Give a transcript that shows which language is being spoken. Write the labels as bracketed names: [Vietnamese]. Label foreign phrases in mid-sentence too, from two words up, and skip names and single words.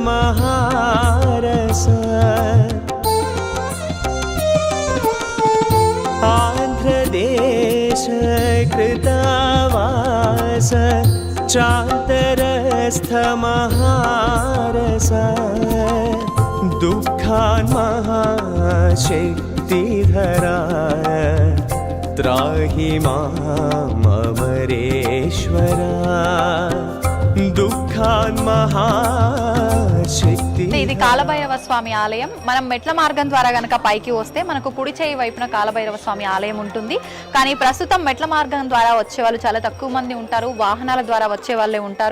[Sanskrit] महारस आन्ध्रदेश कृतावास चान्तरस्थ महारस दुःखान् महाशक्तिधरा त्राहि मामरेश्वरा దుఃఖాన్ మహాశక్తి. [Telugu] ఇది కాలభైరవ స్వామి ఆలయం. మనం మెట్ల మార్గం ద్వారా గనక పైకి వస్తే మనకు కుడి చేయి వైపున కాలభైరవ స్వామి ఆలయం ఉంటుంది. కానీ ప్రస్తుతం మెట్ల మార్గం ద్వారా వచ్చే వాళ్ళు చాలా తక్కువ మంది ఉంటారు. వాహనాల ద్వారా వచ్చే వాళ్ళే ఉంటారు.